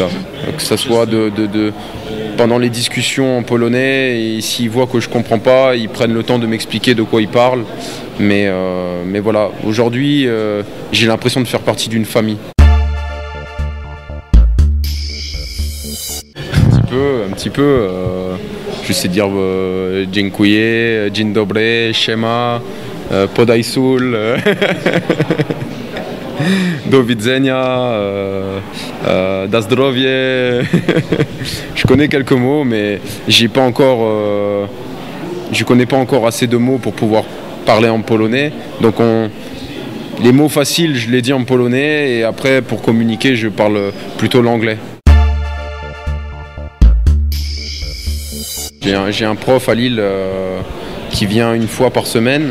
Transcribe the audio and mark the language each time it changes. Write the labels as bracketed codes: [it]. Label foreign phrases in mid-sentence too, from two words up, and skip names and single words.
[fr] Que ça soit pendant les discussions en polonais, et s'ils voient que je comprends pas, ils prennent le temps de m'expliquer de quoi ils parlent. Mais voilà, aujourd'hui, j'ai l'impression de faire partie d'une famille. Un petit peu. Je sais dire [pl] dziękuję, dzień dobry, siema, podaj sól, do widzenia, da zdrowie. [fr] Je connais quelques mots, mais je connais pas encore assez de mots pour pouvoir parler en polonais. Donc les mots faciles, je les dis en polonais et après pour communiquer, je parle plutôt l'anglais. J'ai un prof à Lille qui vient une fois par semaine.